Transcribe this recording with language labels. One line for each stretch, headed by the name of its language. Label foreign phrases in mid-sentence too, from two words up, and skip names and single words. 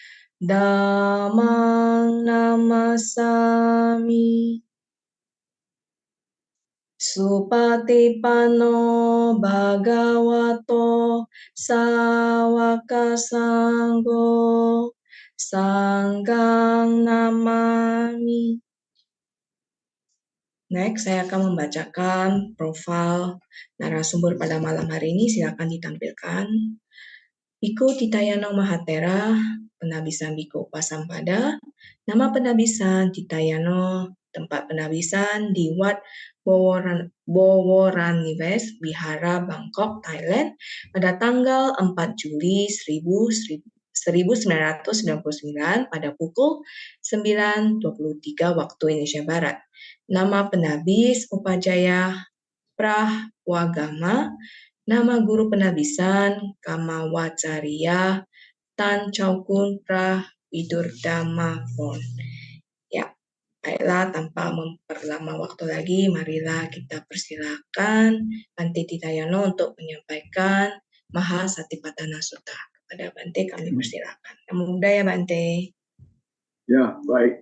Pali: Dhammang Namasami Supatipanno Bhagavato Sawaka Sanggo Sanggang Namami.
Indonesian: Next, saya akan membacakan profil narasumber pada malam hari ini. Silakan ditampilkan. Biku Titayano Mahatera, Penabisan Biku Upasampada. Nama penabisan Titayano, tempat penabisan di Wat Boworanives, Bihara, Bangkok, Thailand, pada tanggal 4 Juli 1999 pada pukul 9.23 waktu Indonesia Barat. Nama penabis Upajaya Prawagama, nama guru penabisan Kamawacarya Tan Chaukun Prawidurdhamapon. Ya, baiklah, tanpa memperlama waktu lagi, marilah kita persilakan Bante Titayano untuk menyampaikan Mahasatipatthana Sutta. Kepada Bante kami persilakan.
Pali: Namo Buddhaya Bante.
Indonesian: Ya, baik.